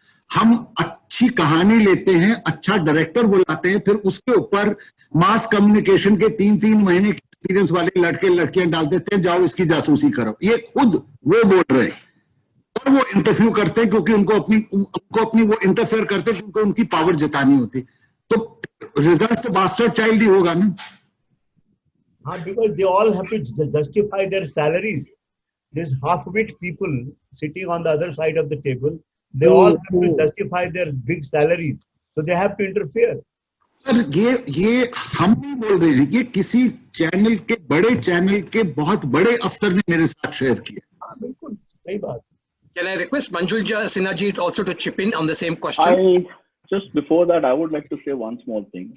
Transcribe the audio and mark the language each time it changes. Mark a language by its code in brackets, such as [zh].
[hi] हम अच्छी कहानी लेते हैं, अच्छा डायरेक्टर बुलाते हैं, फिर उसके ऊपर मास कम्युनिकेशन के 3-3 महीने के एक्सपीरियंस वाले लड़के लड़कियां डाल देते हैं, जाओ इसकी जासूसी करो. ये खुद वो बोल रहे हैं, और वो इंटरव्यू करते हैं क्योंकि उनको अपनी वो इंटरफेयर करते हैं क्योंकि उनकी पावर जितानी होती. तो रिजल्ट तो बास्टर्ड चाइल्ड ही होगा ना. [en] हाँ, because they all have to justify their salaries. These half-wit people sitting on the other side of the table, they all have to justify their big salaries, so they have to interfere. [hi] Sir ये हम नहीं बोल रहे हैं, ये किसी channel के, बड़े चैनल के बहुत बड़े अफसर ने मेरे साथ शेयर किया. हाँ बिल्कुल सही बात. [en] Can I request Manjul Sinha ji also to chip in on the same question? Just before that, I would like to say one small thing.